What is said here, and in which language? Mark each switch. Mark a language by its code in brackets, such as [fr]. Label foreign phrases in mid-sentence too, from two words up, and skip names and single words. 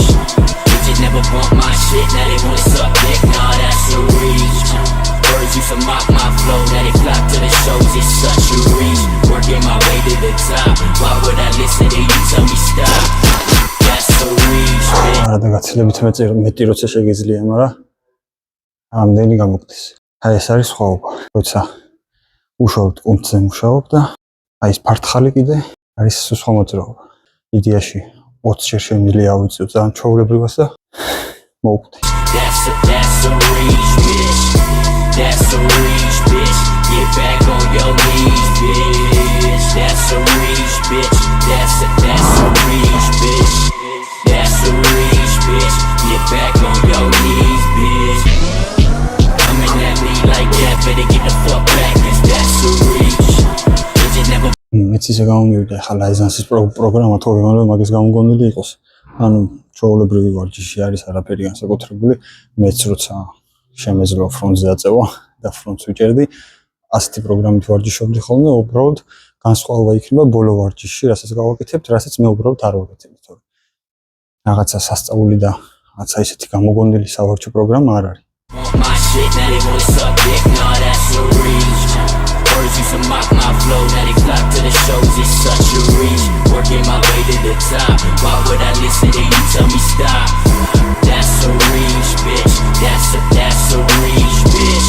[en] Bitches never bump my shit, now they wanna suck dick, nah that's a reach. Birds used to mock my flow, now they flock to the shows, it's such a reach. Working my way to the top, why would I listen to you tell me stop? That's a reach, bitch. [ka] არა გაცილებით მეტი როცა შეგიძლია, მაგრამ ამდენი გამოგდის. აი ეს არის სხვაობა. როცა უშუალოდ კუნთზე მუშაობ და აი ეს ფარტხალი კიდე არის სხვა მოძრაობა. იდეაში 20 ჯერ შემიძლია ავიწიო ძალიან ჩვეულებრივას და მოვკვდე. [en] That's a reach, bitch. That's a reach, bitch. Get back on your knees, bitch. That's a reach, bitch. That's a reach, bitch. That's a reach, bitch. Get back on your knees, bitch. Coming at me like that, better get the fuck back, cause that's a reach. Bitches never. [ka] მეც ისე გამომივიდა ახლა ლაიზენსის პროგრამა თორე მაგის გამოგონილი იყოს. ანუ ჩვეულებრივი ვარჯიში არის, არაფერი განსაკუთრებული. მეც როცა შემეძლო ფრონტზე აწევა და ფრონტს ვიჭერდი, ასეთი პროგრამით ვარჯიშობდი ხოლმე, უბრალოდ განსხვავება იქნება ბოლო ვარჯიშში, რასაც გავაკეთებთ, რასაც მე უბრალოდ არ ვაკეთებდი, თორე რაღაცა სასწაული და რაღაცა ისეთი გამოგონილი სავარჯიშო პროგრამა არ არის. [en] My shit, now they wanna suck dick, nah that's a reach. Birds used to mock my flow, now they flock to the shows, it's such a reach. Working my way to the top, why would I listen to you tell me stop? That's a reach, bitch. That's a reach, bitch.